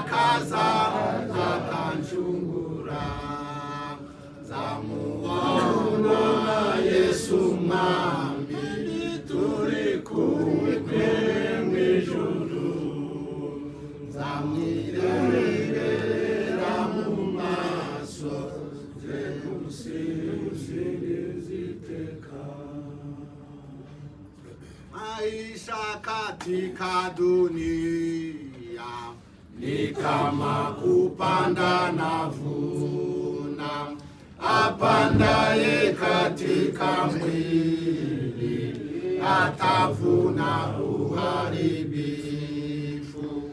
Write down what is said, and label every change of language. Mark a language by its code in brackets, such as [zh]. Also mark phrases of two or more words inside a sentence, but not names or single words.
[rn] baza akanchungura zamuona Yesu mwami turi kumwe mw'ijuru zamwirerera mu maso ziteka. [sw] Maisha katika dunia ni kama kupanda na vuna, apandaye katika mwili atavuna uharibifu.